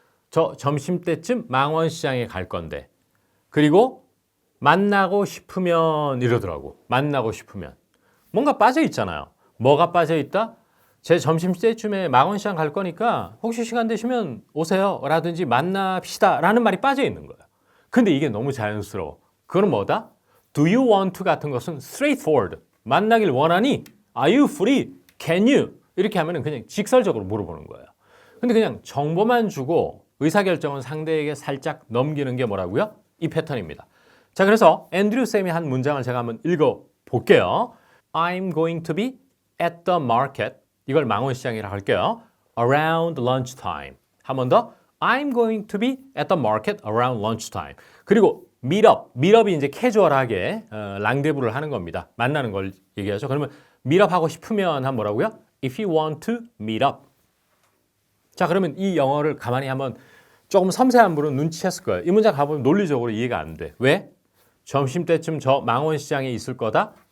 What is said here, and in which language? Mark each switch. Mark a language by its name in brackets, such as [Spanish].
[Korean] 저 점심때쯤 망원시장에 갈 건데 그리고 만나고 싶으면 이러더라고. 만나고 싶으면 뭔가 빠져 있잖아요. 뭐가 빠져 있다? 제 점심때쯤에 망원시장 갈 거니까 혹시 시간 되시면 오세요 라든지 만납시다 라는 말이 빠져 있는 거예요. 근데 이게 너무 자연스러워. 그건 뭐다? [English] Do you want to [Korean] 같은 것은 [English] straightforward. [Korean] 만나길 원하니? [English] Are you free? Can you? [Korean] 이렇게 하면 그냥 직설적으로 물어보는 거예요. 근데 그냥 정보만 주고 의사결정은 상대에게 살짝 넘기는 게 뭐라고요? 이 패턴입니다. 자, 그래서 앤드류 쌤이 한 문장을 제가 한번 읽어볼게요. [English] I'm going to be at the market. [Korean] 이걸 망원시장이라고 할게요. [English] Around lunchtime. [Korean] 한 번 더. [English] I'm going to be at the market around lunchtime. [Korean] 그리고 meetup이 이제 캐주얼하게 랑데부를 하는 겁니다. 만나는 걸 얘기하죠. 그러면 meet up 하고 싶으면 한 뭐라고요? [English] If you want to meet up. [Korean] 자, 그러면 이 영어를 가만히 한번 조금 섬세한 분은 눈치챘을 거예요. 이 문장 가보면 논리적으로 이해가 안 돼. 왜? 점심때쯤 저 망원시장에 있을 거다.